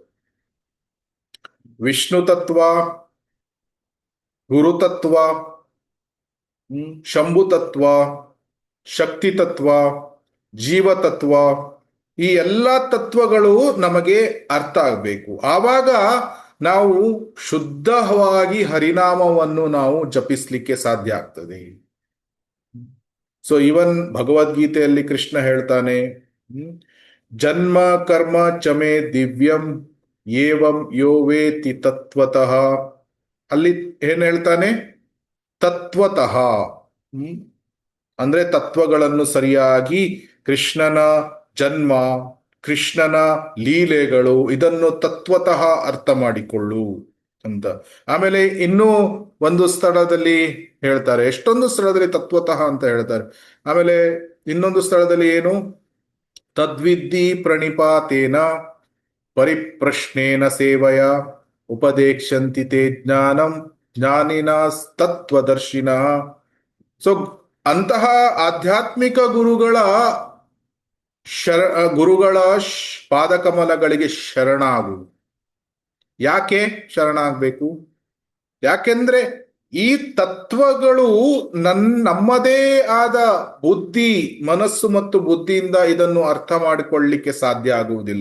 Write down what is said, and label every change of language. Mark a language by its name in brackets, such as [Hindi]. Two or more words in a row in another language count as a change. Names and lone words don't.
[Kannada] ವಿಷ್ಣು ತತ್ವ, ಗುರು ತತ್ವ, ಶಂಭು ತತ್ವ, ಶಕ್ತಿ ತತ್ವ, ಜೀವ ತತ್ವ, ಈ ಎಲ್ಲಾ ತತ್ವಗಳು ನಮಗೆ ಅರ್ಥ ಆಗ್ಬೇಕು. ಆವಾಗ ನಾವು ಶುದ್ಧವಾಗಿ ಹರಿನಾಮವನ್ನು ನಾವು ಜಪಿಸ್ಲಿಕ್ಕೆ ಸಾಧ್ಯ ಆಗ್ತದೆ. ಸೊ ಇವನ್ ಭಗವದ್ಗೀತೆಯಲ್ಲಿ ಕೃಷ್ಣ ಹೇಳ್ತಾನೆ, [Sanskrit] ಜನ್ಮ ಕರ್ಮ ಚಮೆ ದಿವ್ಯಂ ಏವಂ ಯೋ ವೇತಿ ತತ್ವತಃ. [Kannada] ಅಲ್ಲಿ ಏನ್ ಹೇಳ್ತಾನೆ? ತತ್ವತಃ ಅಂದ್ರೆ ತತ್ವಗಳನ್ನು ಸರಿಯಾಗಿ, ಕೃಷ್ಣನ ಜನ್ಮ, ಕೃಷ್ಣನ ಲೀಲೆಗಳು, ಇದನ್ನು ತತ್ವತಃ ಅರ್ಥ ಮಾಡಿಕೊಳ್ಳು ಅಂತ. ಆಮೇಲೆ ಇನ್ನೂ ಒಂದು ಸ್ಥಳದಲ್ಲಿ ಹೇಳ್ತಾರೆ, ಎಷ್ಟೊಂದು ಸ್ಥಳದಲ್ಲಿ ತತ್ವತಃ ಅಂತ ಹೇಳ್ತಾರೆ. ಆಮೇಲೆ ಇನ್ನೊಂದು ಸ್ಥಳದಲ್ಲಿ ಏನು? [Sanskrit] ತದ್ವಿದ್ಧಿ ಪ್ರಣಿಪಾತೇನ ಪರಿಪ್ರಶ್ನೇನ ಸೇವಯ ಉಪದೇಕ್ಷಂತಿ ತೇ ಜ್ಞಾನಂ ಜ್ಞಾನಿನ ತತ್ವದರ್ಶಿನ. [Kannada] ಸೊ ಅಂತಹ ಆಧ್ಯಾತ್ಮಿಕ ಗುರುಗಳ ಪಾದಕಮಲಗಳಿಗೆ ಶರಣಾಗು. ಯಾಕೆ ಶರಣಾಗಬೇಕು? ಯಾಕೆಂದ್ರೆ ಈ ತತ್ವಗಳು ನಮ್ಮದೇ ಆದ ಬುದ್ಧಿ, ಮನಸ್ಸು ಮತ್ತು ಬುದ್ಧಿಯಿಂದ ಇದನ್ನು ಅರ್ಥ ಮಾಡಿಕೊಳ್ಳಲಿಕ್ಕೆ ಸಾಧ್ಯ ಆಗುವುದಿಲ್ಲ.